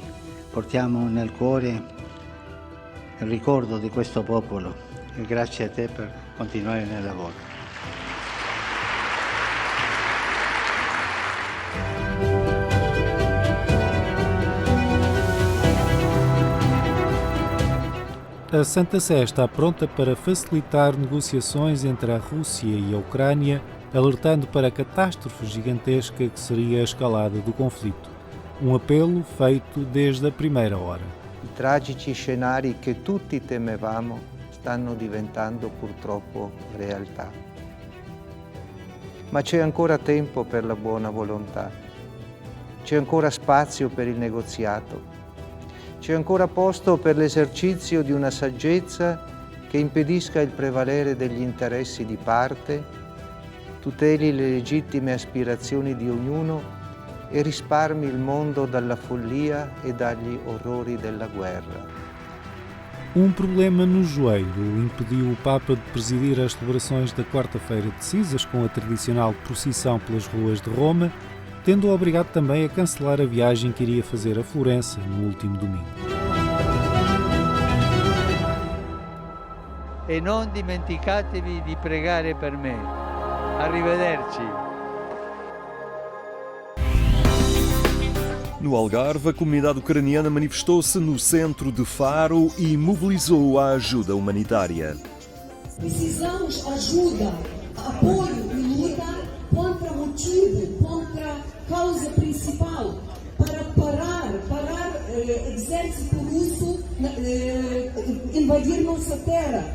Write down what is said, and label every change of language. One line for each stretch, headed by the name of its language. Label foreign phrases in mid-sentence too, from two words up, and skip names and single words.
Italian: Portiamo nel cuore il ricordo di questo popolo e grazie a te per continuare nel lavoro.
Portuguese: A Santa Sé está pronta para facilitar negociações entre a Rússia e a Ucrânia, alertando para a catástrofe gigantesca que seria a escalada do conflito. Um apelo feito desde a primeira hora.
Italian: I tragici scenari che tutti temevamo stanno diventando purtroppo realtà. Ma c'è ancora tempo per la buona volontà. C'è ancora spazio per il negoziato. C'è ancora posto per l'esercizio di una saggezza che impedisca il prevalere degli interessi di parte, tuteli le legittime aspirazioni di ognuno e risparmi il mondo dalla follia e dagli orrori della guerra.
Portuguese: Um problema no joelho impediu o Papa de presidir as celebrações da quarta-feira de cinzas com a tradicional procissão pelas ruas de Roma, tendo-o obrigado também a cancelar a viagem que iria fazer a Florença no último domingo.
Italian: E non dimenticatevi di pregare per me. Arrivederci.
Portuguese: No Algarve, a comunidade ucraniana manifestou-se no centro de Faro e mobilizou a ajuda humanitária. Precisamos ajuda, apoio e luta contra o motivo, contra a causa principal, para parar exército russo invadir nossa terra.